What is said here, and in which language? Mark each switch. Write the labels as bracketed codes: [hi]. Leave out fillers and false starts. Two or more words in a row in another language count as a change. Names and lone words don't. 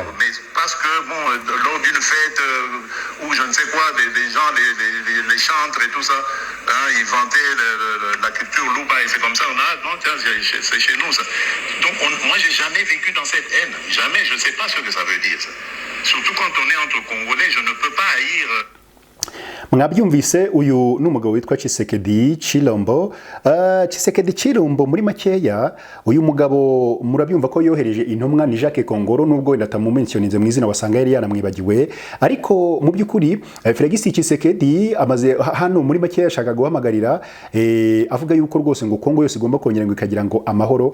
[fr] Mais parce que, bon, lors d'une fête où je ne sais quoi, des gens, les chantres et tout ça, hein, ils vantaient la culture Louba et c'est comme ça, non, tiens, c'est chez nous ça. Donc, moi, j'ai jamais vécu dans cette haine. Jamais, je ne sais pas ce que ça veut dire ça. Surtout quand on est entre Congolais, je ne peux pas haïr. [rw] Mwabyumvise uyu n'umugabo witwa Tshisekedi Chilombo. Tshisekedi Chilombo muri makeya uyu mugabo murabyumva ko yohereje intumwa ni Jacques Kongoro nubwo wenda tamumentioninze mu izina wasanga yari yanamwibagiwe, ariko mu by'ukuri Felix Tshisekedi amaze hano muri makeya yashaka guhamagarira avuga yuko rwose ngo Kongo yose igomba kongera ngo ikagira ngo amahoro.